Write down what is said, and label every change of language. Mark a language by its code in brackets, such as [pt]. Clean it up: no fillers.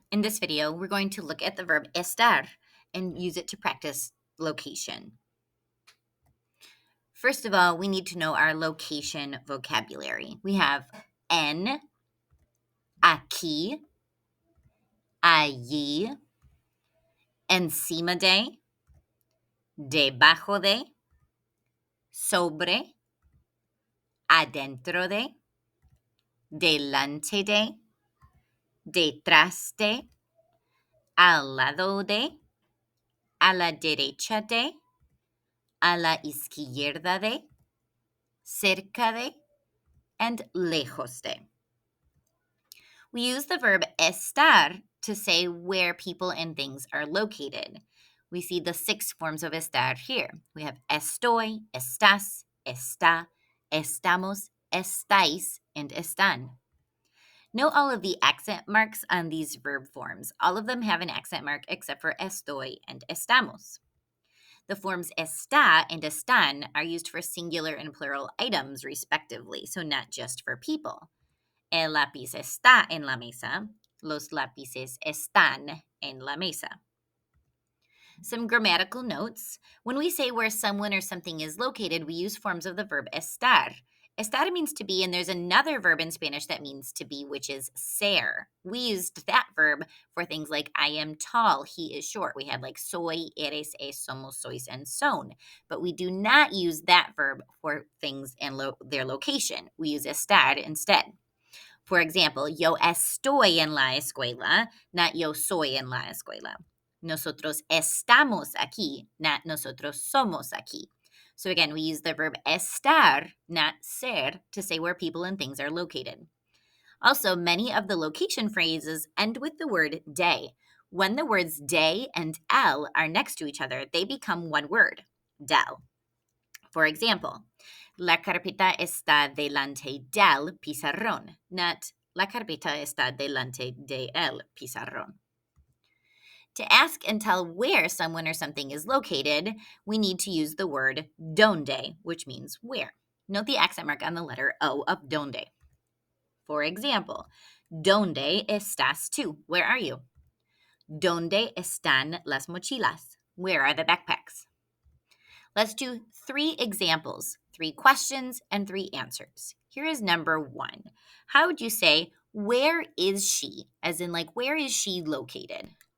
[en] In this video, we're going to look at the verb estar and use it to practice location. First of all, we need to know our location vocabulary. [es] We have en, aquí, allí, encima de, debajo de, sobre, adentro de, delante de, detrás de, al lado de, a la derecha de, a la izquierda de, cerca de, and lejos de. [en] We use the verb estar to say where people and things are located. We see the 6 forms of estar here. [es] We have estoy, estás, está, estamos, estáis, and están. [en] Note all of the accent marks on these verb forms. All of them have an accent mark except for estoy and estamos. The forms está and están are used for singular and plural items, respectively, so not just for people. [es] El lápiz está en la mesa. Los lápices están en la mesa. [en] Some grammatical notes. When we say where someone or something is located, we use forms of the verb estar. Estar means to be, and there's another verb in Spanish that means to be, which is ser. We used that verb for things like I am tall, he is short. We had like soy, eres, es, somos, sois, and son. But we do not use that verb for things and their location. We use estar instead. [es] For example, yo estoy en la escuela, not yo soy en la escuela. Nosotros estamos aquí, not nosotros somos aquí. [en] So again, we use the verb estar, not ser, to say where people and things are located. Also, many of the location phrases end with the word de. When the words de and el are next to each other, they become one word, del. [es] For example, la carpeta está delante del pizarrón, not la carpeta está delante de el pizarrón. [en] To ask and tell where someone or something is located, we need to use the word donde, which means where. Note the accent mark on the letter O of donde. For example, [es] ¿dónde estás tú? [en] Where are you? [es] ¿Dónde están las mochilas? [en] Where are the backpacks? Let's do 3 examples, 3 questions, and 3 answers. Here is number 1. How would you say, where is she? As in, like, where is she located?